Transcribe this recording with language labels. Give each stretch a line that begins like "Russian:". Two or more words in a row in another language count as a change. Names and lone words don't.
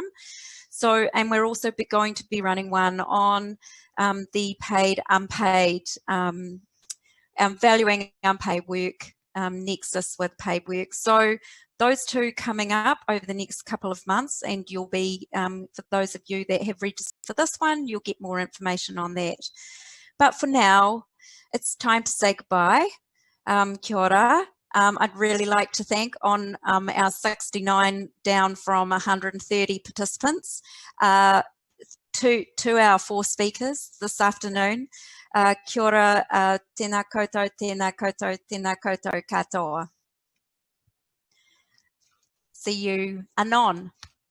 English: So, and we're also going to be running one on the paid, unpaid, valuing unpaid work nexus with paid work. So those 2 coming up over the next couple of months, and you'll be, for those of you that have registered for this one, you'll get more information on that. But for now, it's time to say goodbye.
Māori: Kia ora.
English: I'd really like to thank on our 69 down from 130 participants, to our 4 speakers this afternoon.
Māori: Kia ora, tēnā koutou, tēnā koutou, tēnā koutou katoa.
English: See you anon.